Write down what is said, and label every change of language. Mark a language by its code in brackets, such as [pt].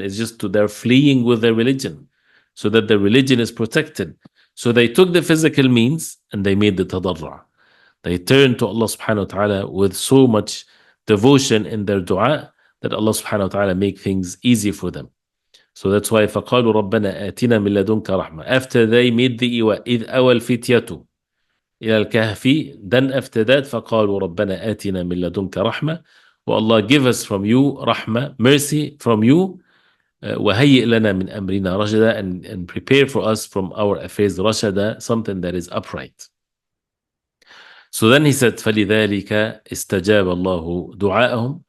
[en] It's just they're fleeing with their religion so that their religion is protected. So they took the physical means and they made the tadarra'. They turned to Allah subhanahu wa ta'ala with so much devotion in their dua that Allah subhanahu wa ta'ala make things easy for them. So that's why [ar] فَقَالُوا رَبَّنَا آتِنَا مِن لَدُنْكَ رَحْمَةً. [en] After they made the iwa, [ar] إِذْ أَوَى الْفِتْيَةُ إِلَى الْكَهْفِ, [en] then after that [ar] فَقَالُوا رَبَّنَا آتِنَا مِن لَدُنْكَ رَحْمَةً. [en] Oh Allah, give us from you rahmah, mercy from you. [ar] وَهَيِّئْ لَنَا مِنْ أَمْرِنَا رَشَدًا, [en] and prepare for us from our affairs rashada, something that is upright. So then he said, [ar] فَلِذَلِكَ اسْتَجَابَ اللَّهُ دُعَاءَهُم.